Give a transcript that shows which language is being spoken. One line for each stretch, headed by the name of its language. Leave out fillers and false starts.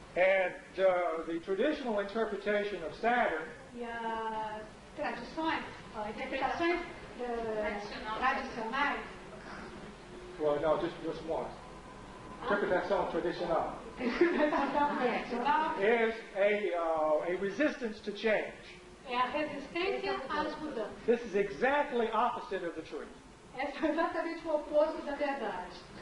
English: And the traditional interpretation of Saturn
Portuguese: E as tradições, as interpretações tradicionais,
English: well, no, just one.
Portuguese: Interpretação tradicional interpretação tradicional
English: is a resistance to change.
Portuguese: é a resistência às mudanças.
English: This is exactly opposite of the truth.
Portuguese: Esse é exatamente o oposto da verdade.